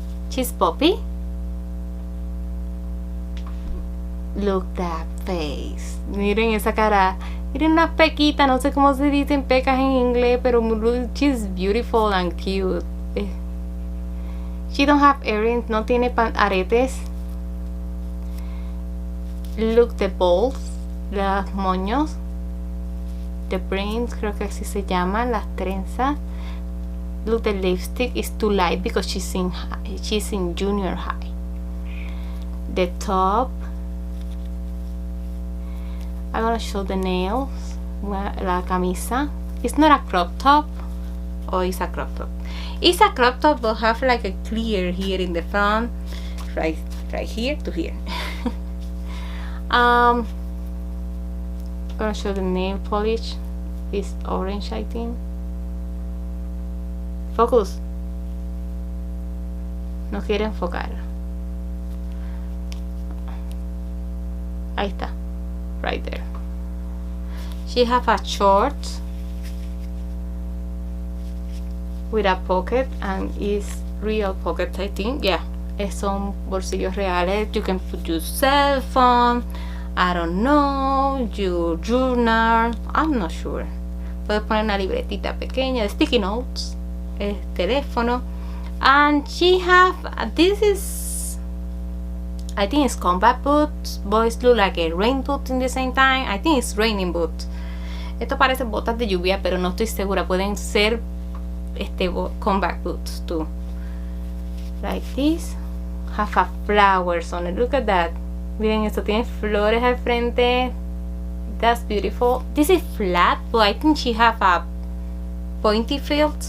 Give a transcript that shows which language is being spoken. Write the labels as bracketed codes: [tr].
[en] She's Poppy. Look that face. [es] Miren esa cara. Miren unas pequitas, no sé cómo se dicen pecas en inglés, pero [en] she's beautiful and cute. She don't have earrings, [es] no tiene aretes. [en] Look the balls, [es] los moños. [en] The brains, [es] creo que así se llaman, las trenzas. [en] Look, the lipstick is too light because she's in junior high. The top. I'm gonna show the nails. [es] La camisa. [en] It's not a crop top. Or it's a crop top. It's a crop top but have like a clear here in the front. Right here to here. gonna show the nail polish. It's orange, I think. Focus. [es] No quiere enfocar. Ahí está. [en] Right there. She have a short with a pocket, and is real pockets, I think. Yeah, [es] son bolsillos reales. [en] You can put your cell phone, I don't know, your journal, I'm not sure. [es] Puedes poner una libretita pequeña de sticky notes, el teléfono. [en] And she have, this is, I think it's combat boots. Boys look like a rain boot in the same time. I think it's raining boots. [es] Esto parece botas de lluvia, pero no estoy segura. Pueden ser combat boots too. Like this. [en] Have a flowers on it. Look at that. [es] Miren, esto tiene flores al frente. [en] That's beautiful. This is flat, but I think she have a pointy feet.